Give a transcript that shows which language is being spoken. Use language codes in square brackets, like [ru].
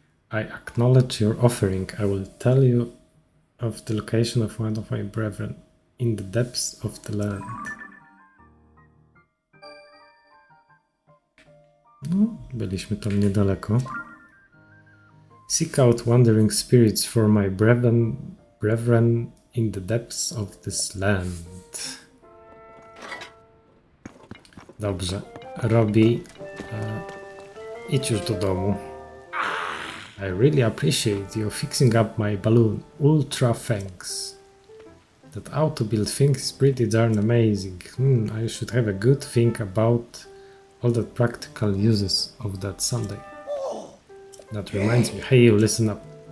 [en] I acknowledge your offering. I will tell you of the location of one of my brethren in the depths of the land. [pl] No, byliśmy tam niedaleko. [en] Seek out wandering spirits for my brethren in the depths of this land. [pl] Dobrze, Robi, idź już do domu. [en] I really appreciate you fixing up my balloon. Ultra thanks. That auto-build thing is pretty darn amazing. I should have a good think about all the practical uses of that someday. That reminds me. Hey, you listen up.